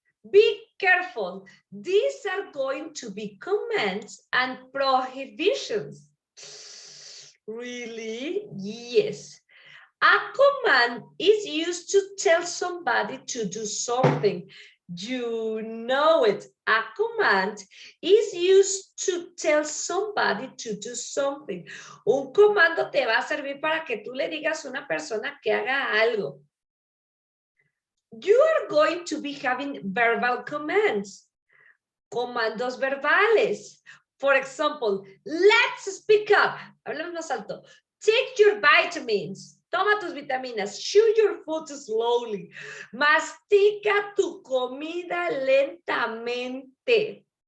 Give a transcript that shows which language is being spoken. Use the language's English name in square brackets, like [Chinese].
[English] Be careful. These are going to be commands and prohibitions. Really? Yes. A command is used to tell somebody to do something. You know it. A command is used to tell somebody to do something. [Spanish] Un comando te va a servir para que tú le digas a una persona que haga algo. [English] You are going to be having verbal commands. [Spanish] Comandos verbales. [English] For example, let's speak up. [Spanish] Hablemos más alto. [English] Take your vitamins. [Spanish] Toma tus vitaminas. [English] Chew your food slowly. [Spanish] Mastica tu comida lentamente.